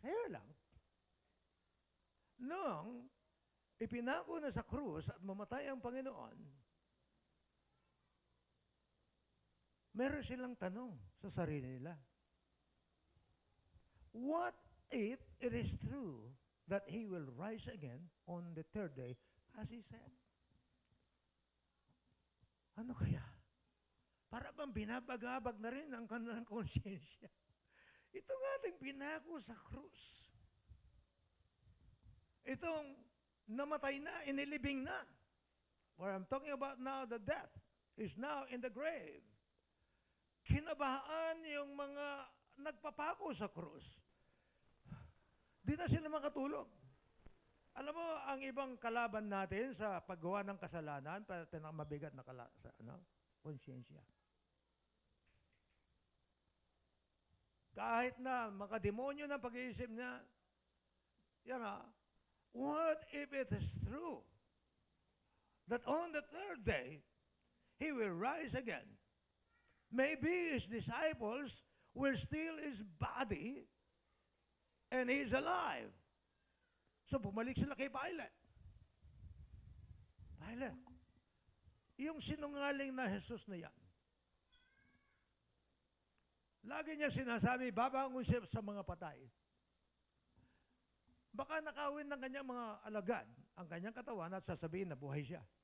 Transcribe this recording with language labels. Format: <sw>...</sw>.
<tl>Kaya lang, nung ipinako na sa krus at mamatay ang Panginoon, meron silang tanong sa sarili nila.</tl> <en>What if it is true that He will rise again on the third day, as He said?</en> <tl>Ano kaya? Para bang binabagabag na rin ang kanilang konsyensya. Ito nga ating pinako sa krus. Itong namatay na, inilibing na.</tl> <en>Where I'm talking about now, the death is now in the grave.</en> <tl>Kinabahaan yung mga nagpapako sa krus. Di na sila makatulog. Alam mo, ang ibang kalaban natin sa paggawa ng kasalanan, mabigat na konsyensya. Kahit na makademonyo ng pag-iisip niya,</tl> <en>what if it is true that on the third day, He will rise again? Maybe His disciples will steal His body and He is alive.</en> <tl>So, bumalik sila kay Pilate. Pilate, yung sinungaling na Jesus na yan, lagi niya sinasabi, babangon siya sa mga patay. Baka nakawin ng kanyang mga alagad ang kanyang katawan at sasabihin na buhay siya.</tl>